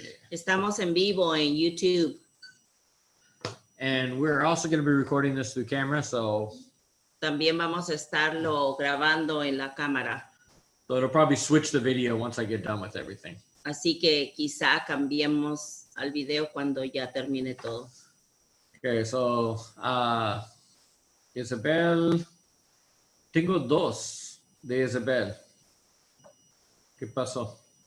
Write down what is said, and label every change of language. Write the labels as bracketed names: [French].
[Spanish] Estamos en vivo en YouTube. [English] And we're also going to be recording this through camera, so [Spanish] También vamos a estarlo grabando en la cámara. [English] it'll probably switch the video once I get done with everything. [Spanish] Así que quizá cambiemos al video cuando ya termine todo. [English] Okay, so [Spanish] Isabel, tengo dos de Isabel. ¿Qué pasó?